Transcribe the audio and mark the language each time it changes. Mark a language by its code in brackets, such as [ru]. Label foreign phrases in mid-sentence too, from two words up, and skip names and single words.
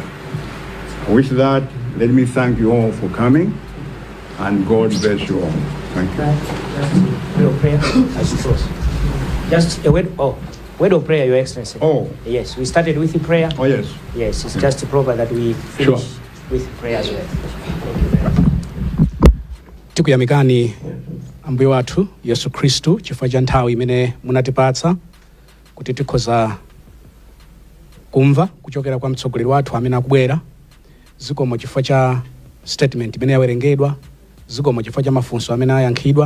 [en] With that, let me thank you all for coming, and God bless you all. Thank you. Word of prayer, I suppose. Just a word of prayer, Your Excellency. Oh. Yes, we started with the prayer. Oh, yes. Yes, it's just proper that we finish with prayer as well. Thank you very much. [ny] Tikuyamikani Ambuye wathu Yesu Kristu chifukwa cha nthawi imene munatipatsa kuti tikhoza kumva kuchokera kwa mtsogoleri wathu amene akubwera. Zikomo chifukwa cha statement imene yawerengedwa, zikomo chifukwa cha mafunso amene ayankhidwa.